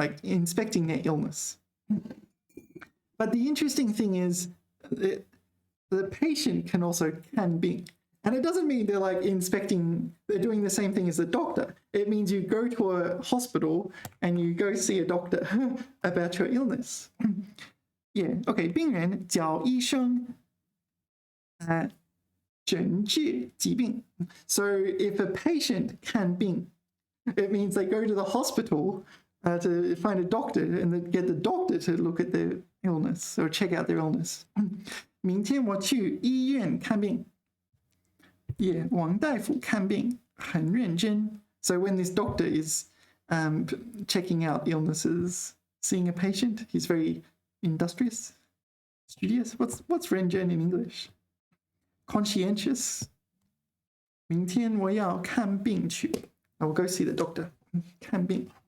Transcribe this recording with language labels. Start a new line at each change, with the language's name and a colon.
English: Like inspecting their illness. But the interesting thing is the patient can also 看病. And it doesn't mean they're like they're doing the same thing as the doctor. It means you go to a hospital and you go see a doctor about your illness.
Chinese: Yeah, okay, 病人找医生诊治疾病. So if a patient 看病, it means they go to the hospital to find a doctor and then get the doctor to look at their illness or check out their illness. 明天我去医院看病. Yeah, 王大夫看病很认真.
English: So when this doctor is checking out illnesses, seeing a patient, he's very industrious, studious. What's 认真 in English? Conscientious.
Chinese: 明天我要看病去.
English: I will go see the doctor. 看病.